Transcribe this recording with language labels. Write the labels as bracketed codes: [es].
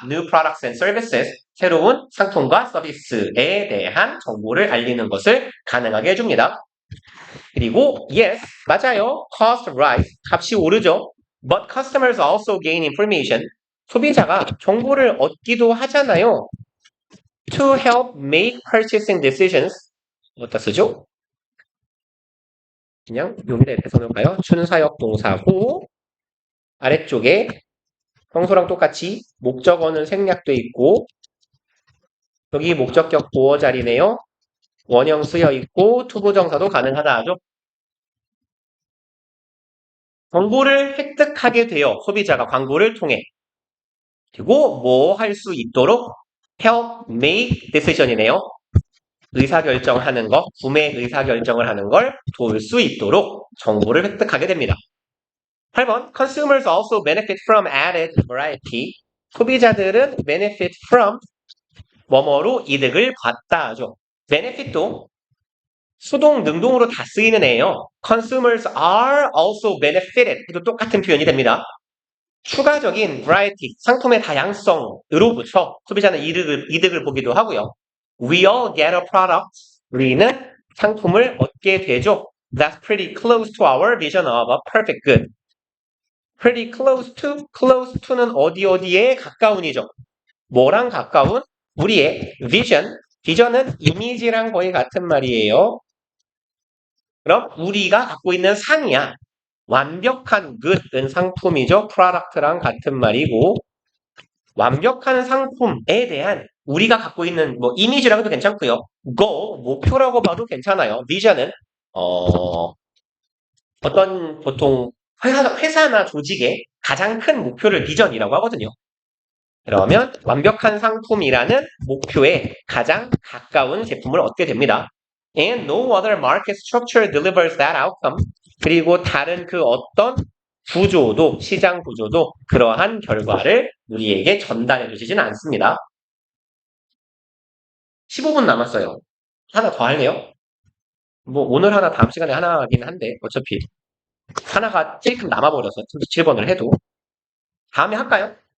[en] New products and services [ko] 새로운 상품과 서비스에 대한 정보를 알리는 것을 가능하게 해줍니다. 그리고 yes 맞아요. [en] Cost rise [ko] 값이 오르죠. [en] But customers also gain information [ko] 소비자가 정보를 얻기도 하잖아요. [en] To help make purchasing decisions [ko] 어디다 쓰죠? 그냥 여기다 이렇게 써놓을까요? 준사역 동사고 아래쪽에 평소랑 똑같이 목적어는 생략돼 있고 여기 목적격 보어 자리네요. 원형 쓰여 있고 투부정사도 가능하다 하죠. 정보를 획득하게 돼요. 소비자가 광고를 통해. 그리고 뭐 할 수 있도록 help make decision이네요. 의사결정하는 것, 구매 의사결정을 하는 걸 도울 수 있도록 정보를 획득하게 됩니다. [en] 8번 Consumers also benefit from added variety. [ko] 소비자들은 benefit from 뭐뭐로 이득을 받다 하죠. benefit도 수동, 능동으로 다 쓰이는 애예요. [en] Consumers are also benefited. [ko] 도 똑같은 표현이 됩니다. 추가적인 variety, 상품의 다양성으로부터 소비자는 이득을 보기도 하고요. [en] We all get a product. [ko] 우리는 상품을 얻게 되죠. [en] That's pretty close to our vision of a perfect good. [ko] Pretty close to는 어디에 가까운이죠. 뭐랑 가까운? 우리의 vision은 이미지랑 거의 같은 말이에요. 그럼 우리가 갖고 있는 상이야. 완벽한 good은 상품이죠. product랑 같은 말이고 완벽한 상품에 대한 우리가 갖고 있는 뭐 이미지라고 해도 괜찮고요. goal, 목표라고 봐도 괜찮아요. vision은 어떤 보통 회사나 조직의 가장 큰 목표를 비전이라고 하거든요. 그러면 완벽한 상품이라는 목표에 가장 가까운 제품을 얻게 됩니다. [en] And no other market structure delivers that outcome. [ko] 그리고 다른 그 어떤 시장 구조도 그러한 결과를 우리에게 전달해 주시진 않습니다. 15분 남았어요. 하나 더 할래요? 뭐 오늘 하나 다음 시간에 하나 하긴 한데 어차피 하나가 조금 남아버려서 7번을 해도 다음에 할까요?